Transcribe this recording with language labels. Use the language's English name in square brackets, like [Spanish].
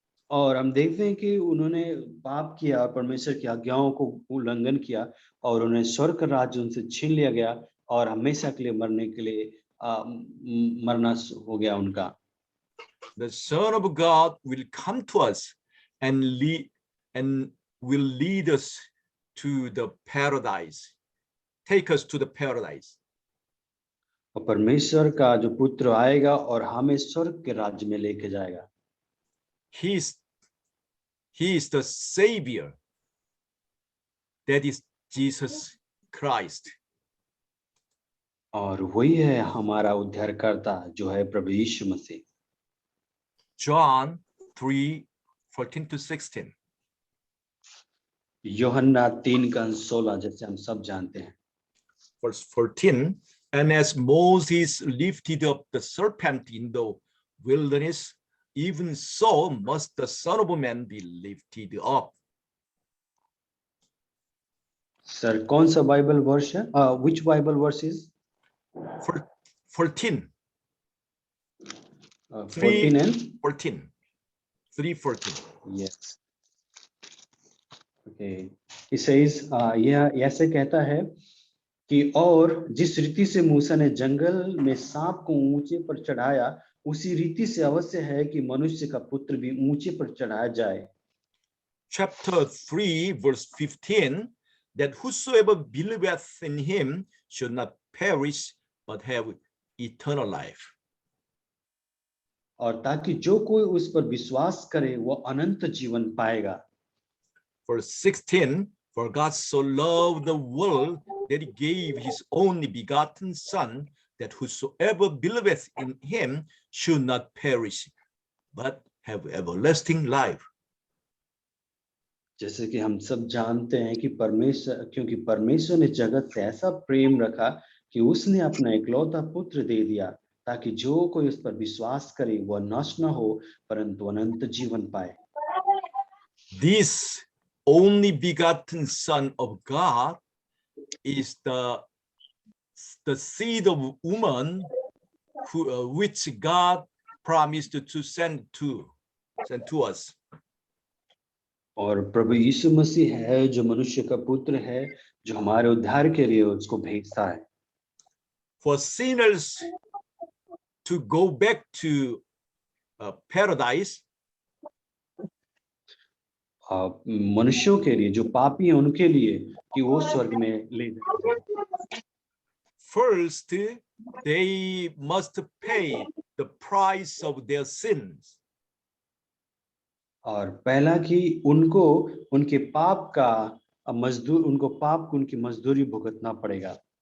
[Hindi] और हम देखते हैं कि उन्होंने पाप किया और परमेश्वर की आज्ञाओं को उल्लंघन किया और उन्हें स्वर्ग का राज्य उनसे छीन लिया गया और हमेशा के लिए मरने के लिए मरना हो गया उनका। [English] The Son of God will come to us and will lead us to the paradise, take us to the paradise. [Hindi] और परमेश्वर का जो पुत्र आएगा और हमें स्वर्ग के राज्य में लेके जाएगा। [English] He is the Savior, that is Jesus Christ. [Hindi] और वही है हमारा उद्धारकर्ता जो है प्रभु यीशु मसीह। [English] John 3:14 to 16. [Hindi] यूहन्ना 3:16, जैसे हम सब जानते हैं। [English] Verse 14, and as Moses lifted up the serpent in the wilderness, even so must the Son of Man be lifted up. [Hindi] Sir कौन सा बाइबल वर्स है? [English] Which Bible verse is? 14. 14 and 14. 3:14. Yes. Okay. It says, [Hindi] यह ऐसे कहता है कि और जिस रीति से मूसा ने जंगल में सांप को ऊंचे पर चढ़ाया, उसी रीति से अवश्य है कि मनुष्य का पुत्र भी ऊंचे पर चढ़ाया जाए। [English] Chapter 3, verse 15, that whosoever believeth in him should not perish but have eternal life. [Hindi] और ताकि जो कोई उस पर विश्वास करे वो अनंत जीवन पाएगा। [English] Verse 16, for God so loved the world that he gave his only begotten Son, that whosoever believeth in him should not perish but have everlasting life. [Hindi] जैसे कि हम सब जानते हैं कि परमेश्वर, क्योंकि परमेश्वर ने जगत से ऐसा प्रेम रखा कि उसने अपना इकलौता पुत्र दे दिया, ताकि जो कोई उस पर विश्वास करे वह नष्ट न हो परंतु अनंत जीवन पाए। [English] This only begotten Son of God is the seed of woman who, which God promised to send to us. [Hindi] और प्रभु यीशु मसीह है जो मनुष्य का पुत्र है, जो हमारे उद्धार के लिए उसको भेजता है। [English] For sinners to go back to paradise, [Hindi] मनुष्यों के लिए जो पापी हैं उनके लिए कि वो स्वर्ग में ले जाए। [English] First, they must pay the price of their sins. [Hindi] और पहला कि उनको उनके पाप का मजदूर उनको पाप को उनकी मजदूरी भुगतना पड़ेगा।